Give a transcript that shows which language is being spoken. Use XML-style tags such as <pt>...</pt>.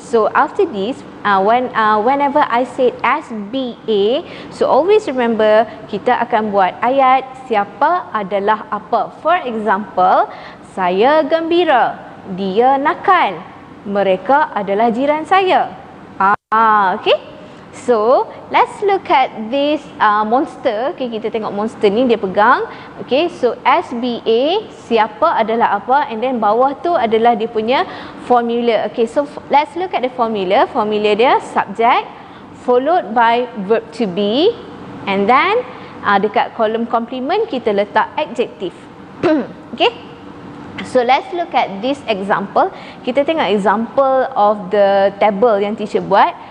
<en>So after this, whenever I say SBA, so always remember</en> <ms>kita akan buat ayat siapa adalah apa.</ms> <en>For example,</en> <ms>saya gembira, dia nakal, mereka adalah jiran saya. Okay.</ms> <en>So let's look at this monster.</en> <ms>Okay, kita tengok monster ni dia pegang. Okay, so SBA siapa adalah apa,</ms> <en>and then</en> <ms>bawah tu adalah dia punya formula.</ms> <en>Okay, so let's look at the formula.</en> <ms>Formula dia</ms> <en>subject followed by verb to be, and then</en> <ms>dekat kolom</ms> <en>complement</en> <ms>kita letak</ms> <en>adjective. Okay. So let's look at this example.</en> <ms>Kita tengok</ms> <en>example of the table</en> <ms>yang teacher buat.</ms>